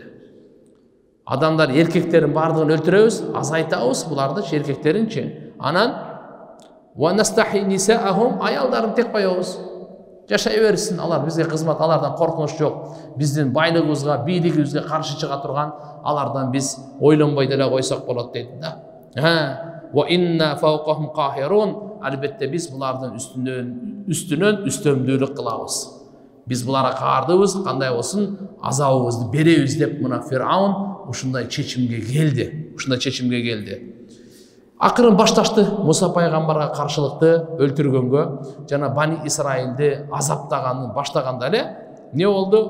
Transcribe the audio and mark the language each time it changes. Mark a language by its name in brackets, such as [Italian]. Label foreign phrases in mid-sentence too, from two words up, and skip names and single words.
[Kyrgyz] Адамдар эркектерин бардыгын өлтүрөбүз, азайтабыз буларды, эркектеринчи. Анан [Arabic] ونستحيي نساءهم, [Kyrgyz] аялдарын тек коебуз. Жашай берсин, алар бизге кызмат, алардан коркунуч жок. Биздин байлыгыбызга, бийлигибизге каршы чыга турган алардан биз ойлонбой деле койсок болот дейт да. [Arabic] وإنا فوقهم قاهرون. [Kyrgyz] Албетте биз булардын үстүнөн үстөмдүүлүк кылабыз. Биз буларга каардыбыз, кандай болсун азабыбызды беребиз деп мына Фираун ушундай чечимге келди. Акырын башташты Муса пайгамбарга каршылыкты өлтүргөнгө жана Бани Исраилди азаптаганын баштаганда эле не болду?